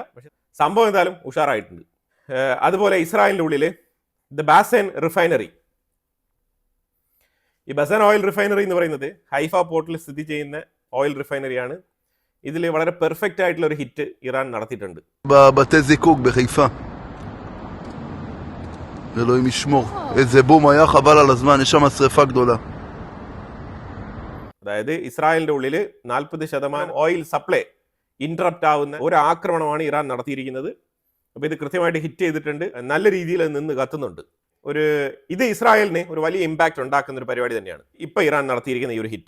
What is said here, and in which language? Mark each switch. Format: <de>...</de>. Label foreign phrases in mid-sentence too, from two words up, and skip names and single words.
<ml>പക്ഷെ സംഭവം എന്തായാലും ഉഷാറായിട്ടുണ്ട്. അതുപോലെ ഇസ്രായേലിൻ്റെ ഉള്ളിൽ</ml> <en>the Bazan refinery,</en> <ml>ഈ ബസൻ</ml> <en>oil refinery</en> <ml>എന്ന് പറയുന്നത് ഹൈഫ പോർട്ടിൽ സ്ഥിതി ചെയ്യുന്ന ഓയിൽ റിഫൈനറിയാണ്. ഇതിൽ വളരെ പെർഫെക്റ്റ് ആയിട്ടുള്ള ഒരു ഹിറ്റ് ഇറാൻ നടത്തിയിട്ടുണ്ട്.</ml> <he>בתי זיקוק בחיפה. אלוהים ישמור. איזה בום היה, חבל על הזמן, יש שם שריפה גדולה.</he> <ml>അതായത് ഇസ്രായേലിന്റെ ഉള്ളിൽ 40%</ml> <en>oil supply interrupt</en> <ml>ആവുന്ന ഒരു ആക്രമണമാണ് ഇറാൻ നടത്തിയിരിക്കുന്നത്. അപ്പോൾ ഇത് കൃത്യമായിട്ട് ഹിറ്റ് ചെയ്തിട്ടുണ്ട്. നല്ല രീതിയിൽ നിന്ന് കത്തുന്നുണ്ട്. ഇത് ഇസ്രായേലിന് ഒരു വലിയ ഇമ്പാക്റ്റ് ഉണ്ടാക്കുന്ന ഒരു പരിപാടി തന്നെയാണ് ഇപ്പോൾ ഇറാൻ നടത്തിയിരിക്കുന്ന ഈ ഒരു ഹിറ്റ്.</ml>